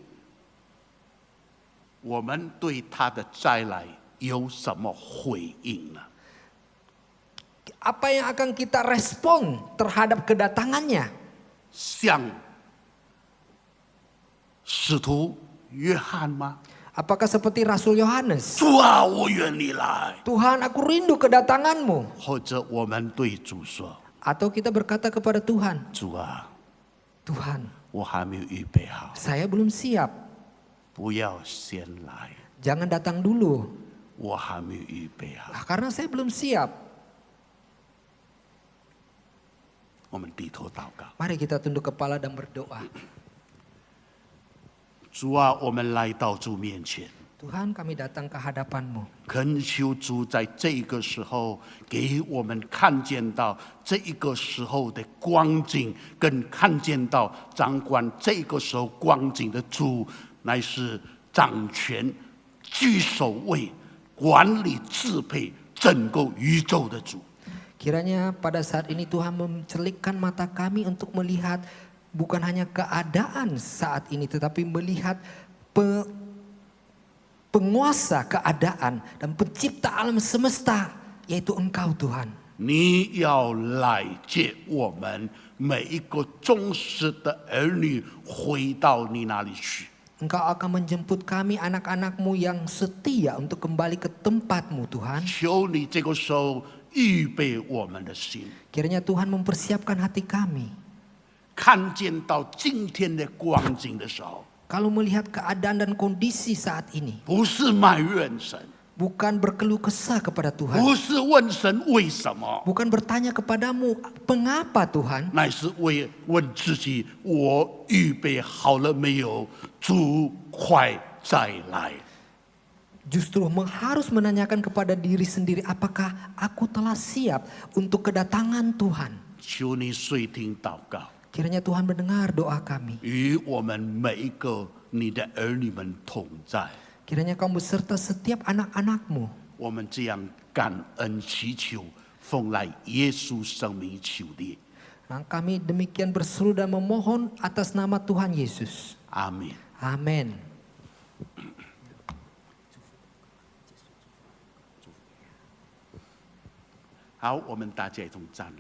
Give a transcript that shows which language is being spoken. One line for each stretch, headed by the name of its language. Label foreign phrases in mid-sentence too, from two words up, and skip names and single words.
Chinese: 我们对他的再来有什么回应呢？
Indonesian: Apa yang akan kita respon terhadap kedatangannya?
Chinese: 像使徒约翰吗？
Indonesian: Apakah seperti Rasul Yohanes?
Chinese: 主啊，我愿你来。
Indonesian: Tuhan, aku rindu kedatanganmu.
Chinese: 或者我们对主说
Indonesian: Atau kita berkata kepada Tuhan,
Chinese: 主啊，
Indonesian: Tuhan,
Chinese: 我还没有预备好，
Indonesian: saya belum siap.
Chinese: 不要先来，
Indonesian: Jangan datang dulu.
Chinese: 我还没有预备好。
Indonesian: Karena saya belum siap.
Chinese: 我们低头祷告，
Indonesian: Mari kita tunduk kepala dan berdoa.
Chinese: 主啊，我们来到主面前，
Indonesian: Tuhan, kami datang ke hadapan-Mu.
Chinese: 恳求主在这个时候给我们看见到这一个时候的光景，更看见到掌管这个时候光景的主，乃是掌权、居首位、管理、支配整个宇宙的主。
Indonesian: Kiranya pada saat ini Tuhan mencelikkan mata kami untuk melihat bukan hanya keadaan saat ini, tetapi melihat penguasa keadaan dan pencipta alam semesta, yaitu Engkau Tuhan.
Chinese: 你要来接我们每一个忠实的儿女回到你那里去。
Indonesian: Engkau akan menjemput kami anak-anak-Mu yang setia untuk kembali ke tempat-Mu Tuhan.
Chinese: 求你这个时候预备我们的心，
Indonesian: Kiranya Tuhan mempersiapkan hati kami.
Chinese: 看见到今天的光景的时候，
Indonesian: Kalau melihat keadaan dan kondisi saat ini,
Chinese: 不是埋怨神，
Indonesian: bukan berkeluh kesah kepada Tuhan,
Chinese: 不是问神为什么，
Indonesian: bukan bertanya kepadamu, mengapa Tuhan?
Chinese: 乃是问自己：我预备好了没有？主快再来！
Indonesian: Justru harus menanyakan kepada diri sendiri, apakah aku telah siap untuk kedatangan Tuhan?
Chinese: 求你垂听祷告，
Indonesian: Kiranya Tuhan mendengar doa kami.
Chinese: 与我们每一个你的儿女们同在。
Indonesian: Kiranya Kau beserta setiap anak-anak-Mu.
Chinese: 我们这样感恩祈求，奉来耶稣圣名求的，
Indonesian: Nah, kami demikian berseru dan memohon atas nama Tuhan Yesus.
Chinese: 阿门。
Indonesian: Amin.
Chinese: 好，我们大家一同站立。